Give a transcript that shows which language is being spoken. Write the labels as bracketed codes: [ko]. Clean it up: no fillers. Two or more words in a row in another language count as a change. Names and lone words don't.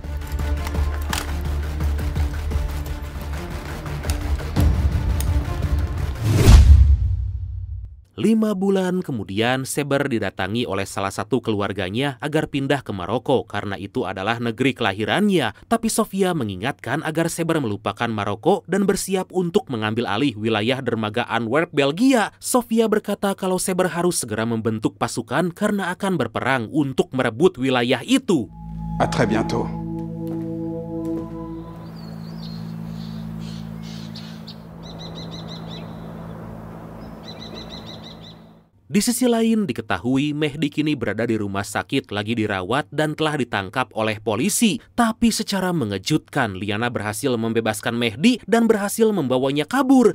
[id] 5 bulan kemudian, Saber didatangi oleh salah satu keluarganya agar pindah ke Maroko karena itu adalah negeri kelahirannya. Tapi Sofia mengingatkan agar Saber melupakan Maroko dan bersiap untuk mengambil alih wilayah dermaga Antwerp, Belgia. Sofia berkata kalau Saber harus segera membentuk pasukan karena akan berperang untuk merebut wilayah itu. [fr] À très bientôt. [id] Di sisi lain diketahui Mehdi kini berada di rumah sakit lagi dirawat dan telah ditangkap oleh polisi. Tapi secara mengejutkan Liana berhasil membebaskan Mehdi dan berhasil membawanya kabur.